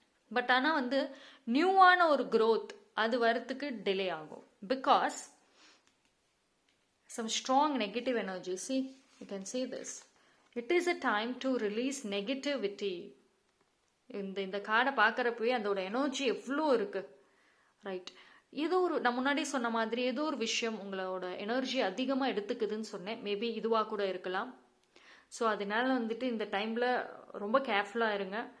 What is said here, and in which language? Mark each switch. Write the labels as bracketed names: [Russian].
[Tamil] But ஆனால் வந்து நியூவான ஒரு growth அது வரத்துக்கு டிலே ஆகும். [English] Because some strong negative energy. See, you can see this. It is a time to release negativity. [Tamil] இந்த கார்டை பார்க்குறப்பவே அதோட எனர்ஜி எவ்வளோ இருக்கு. ரைட், ஏதோ ஒரு நான் முன்னாடி சொன்ன மாதிரி ஏதோ ஒரு விஷயம் உங்களோட எனர்ஜி அதிகமாக எடுத்துக்குதுன்னு சொன்னேன். மேபி இதுவாக கூட இருக்கலாம். ஸோ அதனால வந்துட்டு இந்த டைமில் ரொம்ப கேர்ஃபுல்லாக இருங்க.